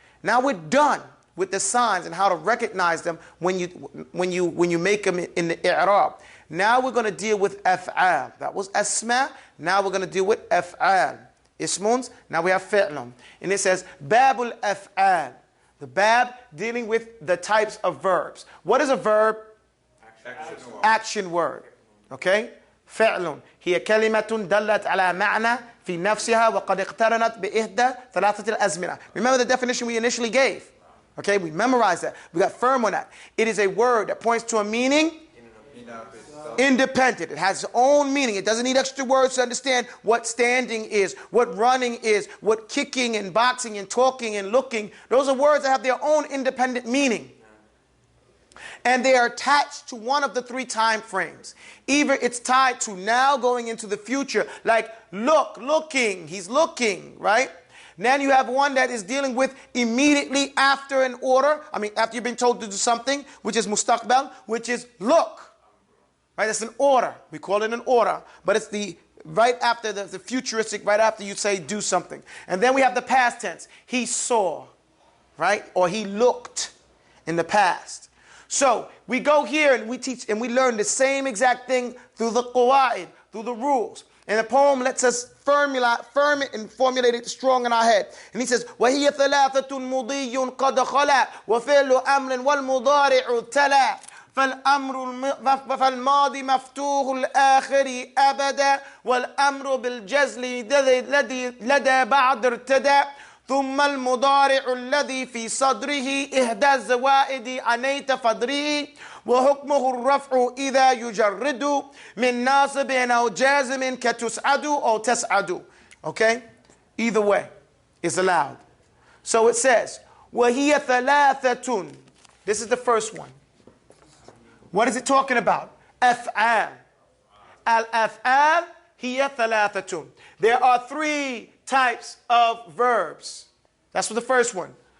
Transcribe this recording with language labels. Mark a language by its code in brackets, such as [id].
[en] Now we're done with the signs and how to recognize them when you make them in the i'rab. Now we're going to deal with af'al. That was asma. Now we're going to deal with af'al. Ismuns. Now we have fi'lun. And it says babul af'al. The bab dealing with the types of verbs. What is a verb? Action word. Okay? [ar] فعل هي كلمة دلت على معنى في نفسها وقد اقترنت بإحدى ثلاثة الأزمنة. [en] Remember the definition we initially gave. Okay, we memorized that. We got firm on that. It is a word that points to a meaning independent. It has its own meaning. It doesn't need extra words to understand what standing is, what running is, what kicking and boxing and talking and looking. Those are words that have their own independent meaning. And they are attached to one of the three time frames. Either it's tied to now going into the future, like looking, he's looking, right? Then you have one that is dealing with immediately after an order. After you've been told to do something, which is mustaqbal, which is look. Right, that's an order. We call it an order. But it's the right after the futuristic, right after you say do something. And then we have the past tense. He saw, right? Or he looked in the past. So we go here and we teach and we learn the same exact thing through the qawaid, through the rules. And the poem lets us firm it and formulate it strong in our head. And he says, [ar] وَهِيَ ثَلَاثَةٌ مُضِيٌّ قَدْ خَلَى وَفِعْلُ أَمْرٍ وَالْمُضَارِعُ تَلَى فالماضي مفتوح الآخر أبدا والأمر بالجزل لدى بعد ارتدى ثم المضارع الذي في صدره إحدى الزوائد عنيت فدره وحكمه الرفع إذا يجرد من ناصب أو جازم كتسعد أو تسعد. [en] Okay? Either way is allowed. So it says [ar] وهي ثلاثة. [en] This is the first one. What is it talking about? Af'al. [ar] Al-af'al hiya thalathatun. [en] There are three types of verbs. That's for the first one.